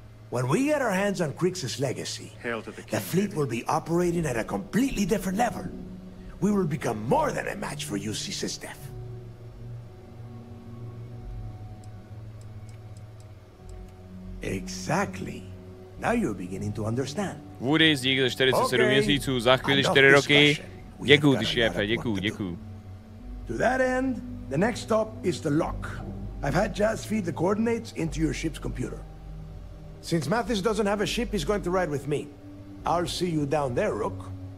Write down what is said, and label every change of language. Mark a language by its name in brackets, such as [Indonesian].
[English] When we get our hands on Crix's legacy, the fleet will be operating at a completely different level. We will become more than a match for UC System. Exactly. Now you're beginning to understand. [Czech] Woody, dík za 47 měsíců, za chvíli 4 roky. Děkuju, ty šéfe, děkuju. [English] To that end, the next stop is the lock. I've had Jazz feed the coordinates into your ship's computer. Since Mathis doesn't have a ship, he's going to ride with me. I'll see you down there, Rook.